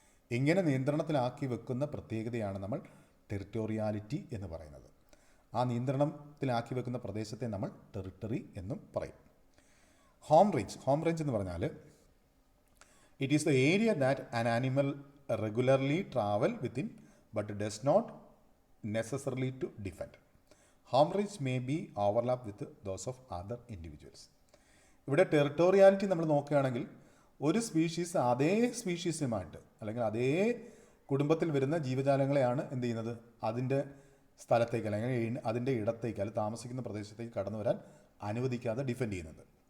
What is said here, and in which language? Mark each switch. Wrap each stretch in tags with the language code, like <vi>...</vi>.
<ml>ഇങ്ങനെ നിയന്ത്രണത്തിലാക്കി വെക്കുന്ന പ്രത്യേകതയാണ് നമ്മൾ ടെറിട്ടോറിയാലിറ്റി എന്ന് പറയുന്നത്. ആ നിയന്ത്രണത്തിലാക്കി വെക്കുന്ന പ്രദേശത്തെ നമ്മൾ ടെറിട്ടറി എന്നും പറയും.</ml> <en>home range</en> <ml>എന്ന് പറഞ്ഞാൽ</ml> <en>It is the area that an animal regularly travel within but does not necessarily to defend. Home range may be overlap with those of other individuals.</en> <ml>ഇവിടെ ടെറിട്ടോറിയാലിറ്റി നമ്മൾ നോക്കുകയാണെങ്കിൽ ഒരു സ്പീഷീസ് അതേ സ്പീഷീസുമായിട്ട് അല്ലെങ്കിൽ അതേ കുടുംബത്തിൽ വരുന്ന ജീവജാലങ്ങളെയാണ് എന്ത് ചെയ്യുന്നത്, അതിൻ്റെ സ്ഥലത്തേക്ക് അല്ലെങ്കിൽ അതിൻ്റെ ഇടത്തേക്ക് അല്ലെങ്കിൽ താമസിക്കുന്ന പ്രദേശത്തേക്ക് കടന്നു വരാൻ അനുവദിക്കാതെ ഡിഫെൻഡ് ചെയ്യുന്നത്.</ml>